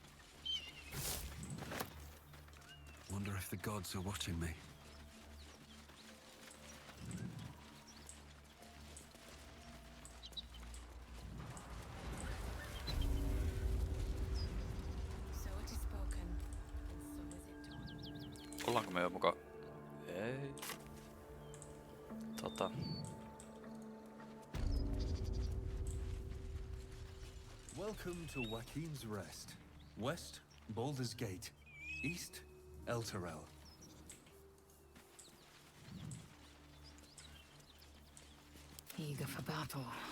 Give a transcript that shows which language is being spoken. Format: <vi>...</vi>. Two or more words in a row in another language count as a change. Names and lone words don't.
<en>Wonder if the gods are watching me. So it is spoken, and so is it done.</en> <fi>Ollaanko me jo mukaan? Ei.</fi> <en>Welcome to Joaquin's Rest. West, Baldur's Gate. East, Elturel. Eager for battle.</en>